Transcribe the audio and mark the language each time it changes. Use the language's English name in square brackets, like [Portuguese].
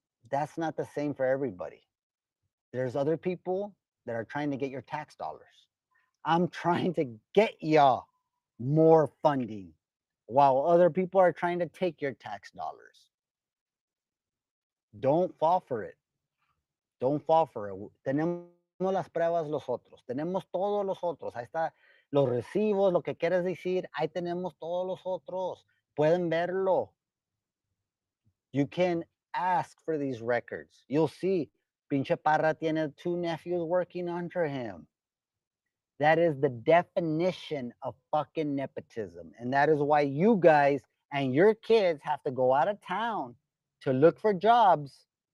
[English] That's not the same for everybody. There's other people that are trying to get your tax dollars. I'm trying to get y'all more funding while other people are trying to take your tax dollars. Don't fall for it. Don't fall for it. [Spanish] Tenemos las pruebas los otros. Tenemos todos los otros. Ahí está los recibos, lo que quieras decir. Ahí tenemos todos los otros. Pueden verlo. [English] You can ask for these records. You'll see. Pinche Parra tiene 2 nephews working under him. That is the definition of fucking nepotism. And that is why you guys and your kids have to go out of town to look for jobs.